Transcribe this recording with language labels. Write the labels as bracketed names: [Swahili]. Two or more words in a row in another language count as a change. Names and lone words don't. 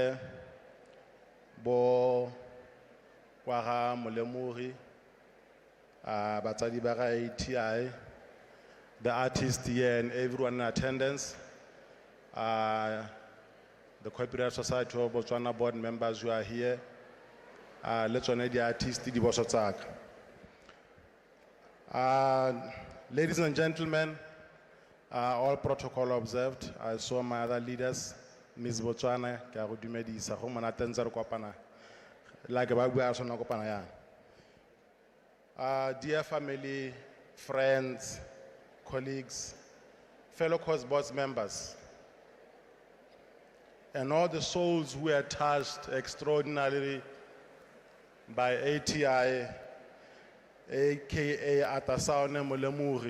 [English] Bo Waha Molemogi, [Tswana] batsadi ba ga ATI, [English] the artists here and everyone in attendance, the Copyright Society of Botswana board members who are here, let's honor the artists, [Tswana] di boso tsaka. [English] Ladies and gentlemen, all protocol observed. I saw my other leaders, Ms. [Tswana] Botswana, ke a go dumedisa go monate ntse re kopana like ba bua sona kopana ya. [English] Dear family, friends, colleagues, fellow COSBOS members, and all the souls who are touched extraordinarily by ATI, aka Atlasaone Molemogi.